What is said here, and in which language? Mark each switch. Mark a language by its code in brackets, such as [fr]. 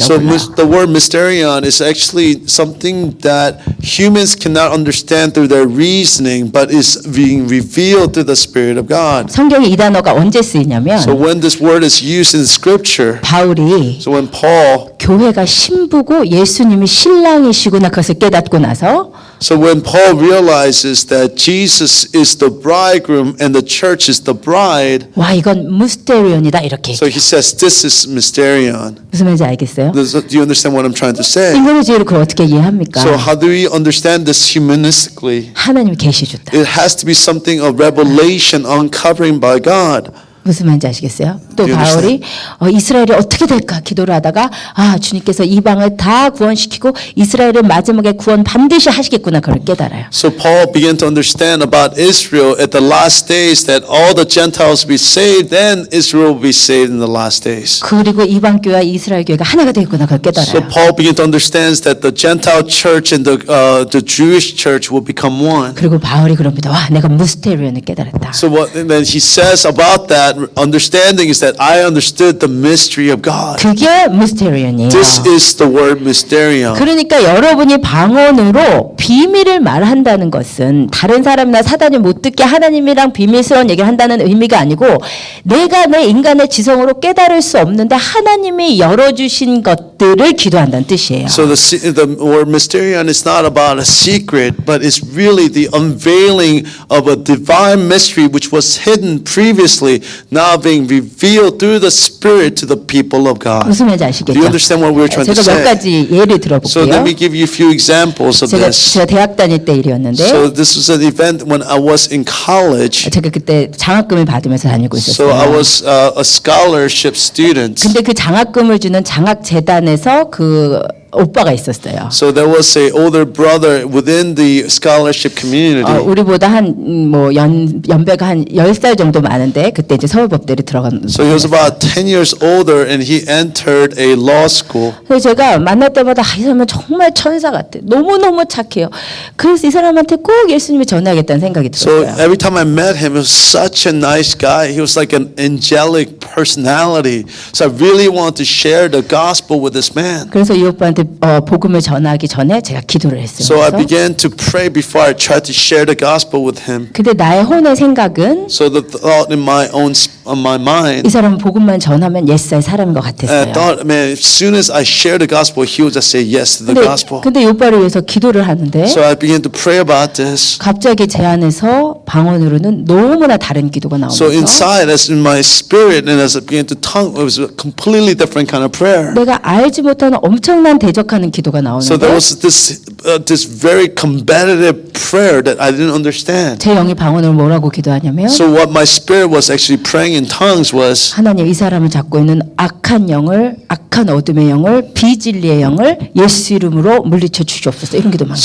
[en] So [ko] 불러요. [en] the word mysterion is actually something that humans cannot understand through their reasoning, but is being revealed through the Spirit of God. [ko] 성경에 이 단어가 언제 쓰이냐면 [en] So when this word is used in Scripture, [ko] 바울이 [en] so when Paul, [ko] 교회가 신부고 예수님이 신랑이시구나 그것을 깨닫고 나서 [en] so when Paul realizes that Jesus is the bridegroom and the church is the bride, [ko] 와 이건 무스테리온이다 이렇게 [en] so he says this is mysterion. [ko] 무슨 말인지 알겠어요? [en] Do you understand what I'm trying to say? [ko] 인간의지로 그걸 어떻게 이해합니까? [en] So how do we understand this humanistically? [ko] 하나님이 계시 줬다. It has to be something of revelation, uncovering by God. 무슨 말인지 아시겠어요? 또 [en] Do you [ko] 바울이 이스라엘이 어떻게 될까 기도를 하다가 주님께서 이방을 다 구원시키고 이스라엘의 마지막에 구원 반드시 하시겠구나 그걸 깨달아요. [en] So Paul began to understand about Israel at the last days that all the Gentiles will be saved, then Israel will be saved in the last days. [ko] 그리고 이방 교회와 이스라엘 교회가 하나가 되겠구나 그걸 [en] So [ko] 깨달아요. [en] Paul began to understand that the Gentile church and the Jewish church will become one. [ko] 그리고 바울이 그럽니다. 와 내가 무스테리온을 깨달았다. [en] So what and then he says about that understanding is that I understood the mystery of God. [ko] 그게 무스테리온이에요. [en] This is the word mysterion. [ko] 그러니까 여러분이 방언으로 비밀을 말한다는 것은 다른 사람이나 사단이 못 듣게 하나님이랑 비밀스러운 얘기를 한다는 의미가 아니고 내가 내 인간의 지성으로 깨달을 수 없는데 하나님이 열어주신 것들을 기도한다는 뜻이에요. [en] So the word mysterion is not about a secret, but it's really the unveiling of a divine mystery which was hidden previously, now being revealed through the Spirit to the people of God. [ko] 무슨 말인지 [en] Do [ko] 아시겠죠? [en] you understand what we're trying to [ko] 제가 몇 [en] say? [ko] 가지 예를 [en] So let [ko] 들어볼게요. [en] me give you a few examples of [ko] 제가 [en] this. [ko] 대학 다닐 때 일이었는데 [en] So this was an event when I was in college. [ko] 제가 그때 장학금을 받으면서 다니고 [en] So I [ko] 있었어요. [en] was a scholarship student. [ko] 근데 그 장학금을 주는 장학재단에서 그 오빠가 있었어요. [en] So there was a older brother within the scholarship community. [ko] 우리보다 연배가 한 10살 정도 많은데 그때 이제 서울법대를 들어간. [en] So he was about 10 years older and he entered a law school. [ko] 그래서 제가 만날 때마다 이 사람은 정말 천사 같아. 너무너무 착해요. 그래서 이 사람한테 꼭 예수님이 전하겠다는 생각이 [en] So [ko] 들었어요. [en] every time I met him, he was such a nice guy. He was like an angelic personality. So I really wanted to share the gospel with this man. [ko] 그래서 이 오빠한테 복음을 전하기 전에 제가 기도를 했어요. [en] So I [ko] 그래서 [en] began to pray before I tried to share the gospel with him. [ko] 근데 나의 혼의 생각은 [en] So the thought in my [ko] 이 [en] mind, [ko] 사람은 복음만 전하면 옛살 사람인 것 [en] and I [ko] 같았어요. [en] thought, man, as soon as I share the gospel, he would just say yes to the gospel. [ko] 근데 이 오빠를 위해서 기도를 하는데 [en] So I began to pray about this. [ko] 갑자기 제 안에서 방언으로는 너무나 다른 기도가 [en] So [ko] 나오면서 [en] inside, as in my spirit, and as I began to tongue, it was a completely different kind of prayer. [ko] 내가 알지 못하는 엄청난 대적하는 기도가 [en] So there [ko] 나오는데 [en] was this very combative prayer that I didn't understand. [ko] 제 영이 방언으로 뭐라고 기도하냐면 [en] So what my spirit was actually praying in tongues was, [ko] 하나님 이 사람을 잡고 있는 악한 영을 악한 어둠의 영을 비진리의 영을 예수 이름으로 물리쳐 주시옵소서 이런 기도만.